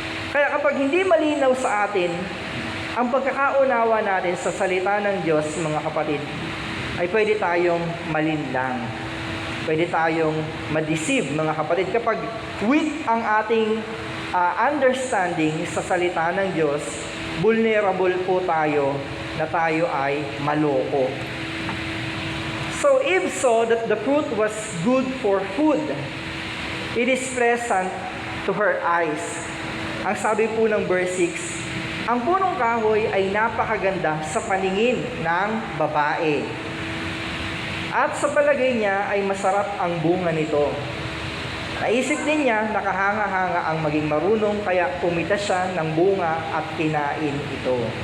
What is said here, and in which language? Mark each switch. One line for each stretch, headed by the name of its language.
Filipino: Kaya kapag hindi malinaw sa atin ang pagkakaunawa natin sa salita ng Diyos, mga kapatid, ay pwede tayong malinlang. Pwede tayong ma-deceive, mga kapatid, kapag weak ang ating understanding sa salita ng Diyos, vulnerable po tayo na tayo ay maloko.
English: So Eve saw that the fruit was good for food. It is pleasant to her eyes.
Filipino: Ang sabi po ng verse 6, ang punong kahoy ay napakaganda sa paningin ng babae. At sa palagay niya ay masarap ang bunga nito. Naisip din niya, nakahanga-hanga ang maging marunong, kaya pumita siya ng bunga at kinain ito.